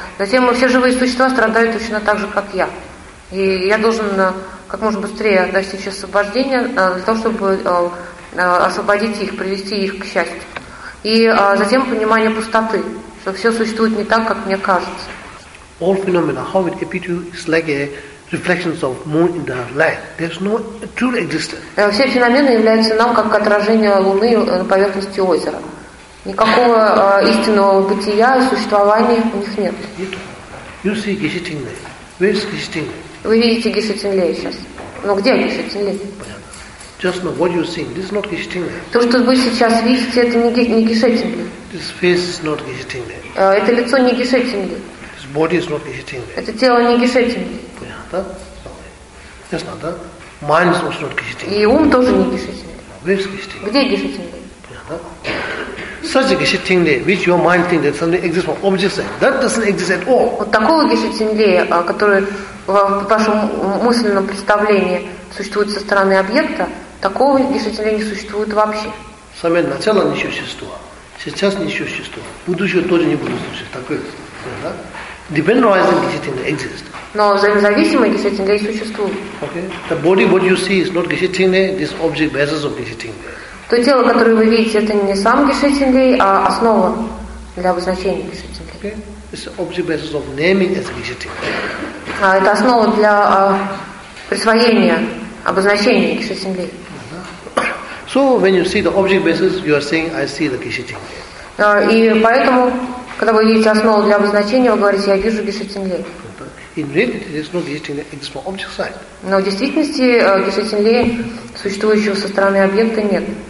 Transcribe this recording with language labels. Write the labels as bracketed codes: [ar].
[ru] Затем все живые существа страдают точно так же, как я. И я должен как можно быстрее достичь освобождения, для того, чтобы освободить их, привести их к счастью. И затем понимание пустоты, что все существует не так, как мне кажется. [en] All phenomena, how it appears to you, is like a reflection of moon in the light. There's no true existence. [ru] Все феномены являются нам как отражение Луны на поверхности озера. Никакого истинного бытия, существования у них нет. [en] You see Geshe Tingle. Where is Geshe Tingle? [ru] Вы видите Geshe Tingle сейчас. Но где Geshe Tingle? Понятно. [en] Just know what you're seeing. This is not Geshe Tingle. [ru] То, что вы сейчас видите, это не Geshe Tingle. [en] This face is not Geshe Tingle. [ru] Это лицо не Geshe Tingle. [en] This body is not Geshe Tingle. [ru] Это тело не Geshe Tingle. Понятно? [en] Just know, [ru] да? [en] Mind is also not Geshe Tingle. [ru] И ум тоже не Geshe Tingle. [en] Where is Geshe Tingle? [ru] Где Geshe Tingle? Понятно? [en] Such a Geshe Tingle, which your mind thinks that something exists from objects, that doesn't exist at all. [ru] Вот такого Geshe Tingle, который в вашем мысленном представлении существует со стороны объекта, такого Geshe Tingle не существует вообще. Самое начало не существует, сейчас не существует, будущее тоже не будет существовать. Такое, да? [en] Dependent-wise Geshe Tingle exists. [ru] Но взаимозависимое Geshe Tingle существует. [en] Okay. The body, what you see, is not Geshe Tingle, this object basis of Geshe Tingle. [ru] То тело, которое вы видите, это не сам Geshe Tingle, а основа для обозначения Geshe Tingle. [en] Okay. It's the object basis of naming as Geshe Tingle. [ru] Это основа для присвоения обозначения Geshe Tingle. [en] So when you see the object basis, you are saying, I see the Geshe Tingle. [ru] И поэтому, когда вы видите основу для обозначения, вы говорите, я вижу Geshe Tingle. [en] In reality, there's no Geshe Tingle exists from object side. [ru] Но в действительности Geshe Tingle существующего со стороны объекта нет.